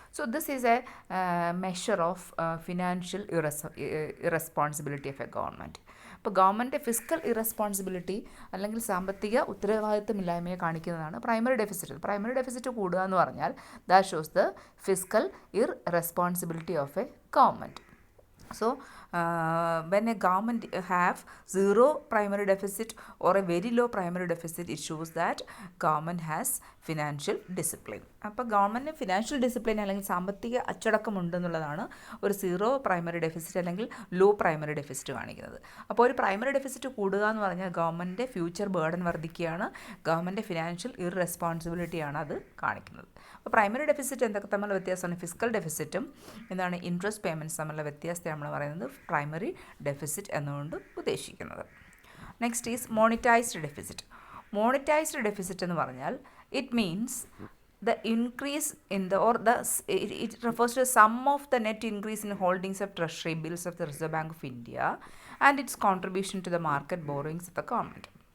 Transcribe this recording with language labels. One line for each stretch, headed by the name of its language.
English: So this is a measure of financial irresponsibility of a government.
Malayalam: ഇപ്പോൾ government physical irresponsibility അല്ലെങ്കിൽ സാമ്പത്തിക ഉത്തരവാദിത്തമില്ലായ്മയെ കാണിക്കുന്നതാണ് primary deficit.
English: primary deficit
Malayalam: കൂടുക എന്ന് പറഞ്ഞാൽ
English: That shows the fiscal irresponsibility of a government. So when a government have zero primary deficit or a very low primary deficit, it shows that government has financial discipline.
Malayalam: അപ്പോൾ ഗവൺമെൻറ്റിന് financial discipline അല്ലെങ്കിൽ സാമ്പത്തിക അച്ചടക്കം ഉണ്ടെന്നുള്ളതാണ് ഒരു zero primary deficit അല്ലെങ്കിൽ law primary deficit കാണിക്കുന്നത്. അപ്പോൾ ഒരു പ്രൈമറി ഡെഫിസിറ്റ് കൂടുക എന്ന് പറഞ്ഞാൽ ഗവൺമെൻറ്റിൻ്റെ ഫ്യൂച്ചർ ബേർഡൻ വർദ്ധിക്കുകയാണ്, ഗവൺമെൻറ് ഫിനാൻഷ്യൽ ഇറസ്പോൺസിബിലിറ്റിയാണ് അത് കാണിക്കുന്നത്. അപ്പോൾ പ്രൈമറി ഡെഫിസിറ്റ് എന്തൊക്കെ തമ്മിലുള്ള വ്യത്യാസമാണ്? ഫിസിക്കൽ ഡെഫിസിറ്റും എന്താണ് ഇൻട്രസ്റ്റ് പേയ്മെൻറ്റ്സ് തമ്മിലുള്ള വ്യത്യാസത്തെ നമ്മൾ പറയുന്നത് പ്രൈമറി ഡെഫിസിറ്റ് എന്നുകൊണ്ട് ഉദ്ദേശിക്കുന്നത്.
English: Next is monetized deficit. Monetized deficit
Malayalam: എന്ന് പറഞ്ഞാൽ
English: It means the increase in the it refers to the sum of the net increase in holdings of treasury bills of the Reserve Bank of India and its contribution to the market borrowings of the government.